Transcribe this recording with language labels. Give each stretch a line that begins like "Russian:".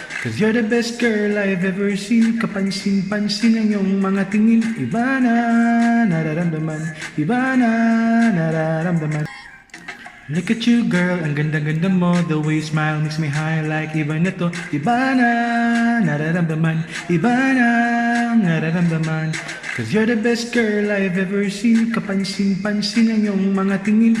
English: Cause you're the best girl I've ever seen.
Filipino: Kapansin-pansin ang iyong mga tingin. Iba na, nararamdaman. Iba na, nararamdaman.
English: Look at you girl,
Filipino: ang ganda-ganda mo.
English: The way you smile makes me high like
Filipino: iba na to. Iba na, nararamdaman. Iba na, nararamdaman.
English: Cause you're the best girl I've ever seen.
Filipino: Kapansin-pansin ang iyong mga tingin.